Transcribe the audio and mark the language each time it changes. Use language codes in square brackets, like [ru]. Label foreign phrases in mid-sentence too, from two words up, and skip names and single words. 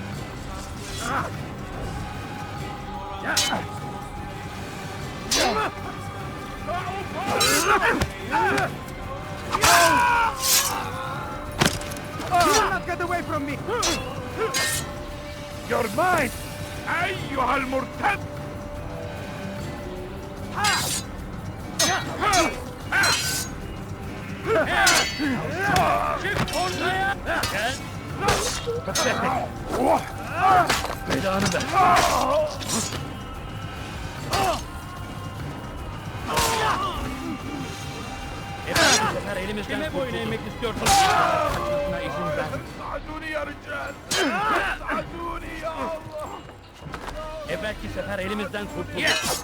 [en] You will not get away from me! You're mine! [ar] أيها المرتد! [tr] Çık ortaya. Gel. Belanı ver. Bu sefer elimizden kime boyun eğmek istiyorsun? Kaçmasına izin ver. [ar] ساعدوني يا رجال! ساعدوني يا الله! [tr] Evvelki sefer elimizden kurtulduk.